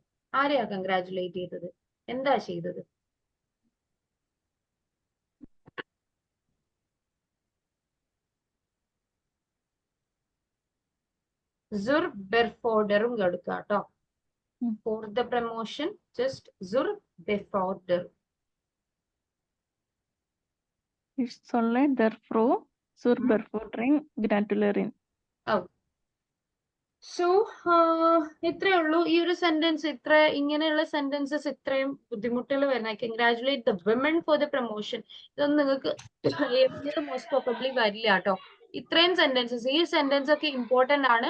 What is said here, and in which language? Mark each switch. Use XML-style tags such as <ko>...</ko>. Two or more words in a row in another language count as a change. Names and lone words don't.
<ml>ആരെയാ കൺഗ്രാറ്റുലേറ്റ് ചെയ്തത്? എന്താ ചെയ്തത്?</ml> <de>zur Beförderung</de> <ml>കൊടുക്കുക കേട്ടോ.</ml> <en>for the promotion just</en> <de>zur Beförderung. Ich solle der Frau zur Beförderung gratulieren.</de> <ml>സോ ഇത്രയേ ഉള്ളൂ ഈ ഒരു സെന്റൻസ്. ഇങ്ങനെയുള്ള സെന്റൻസസ് ഇത്രയും ബുദ്ധിമുട്ടുകൾ വരുന്ന</ml> <en>congratulate the women for the promotion,</en> <ml>ഇതൊന്നും നിങ്ങൾക്ക്</ml> <en>most probably</en> <ml>വരില്ല കേട്ടോ. ഇത്രയും സെന്റൻസസ്, ഈ സെന്റൻസ് ഒക്കെ ഇമ്പോർട്ടന്റ് ആണ്.</ml>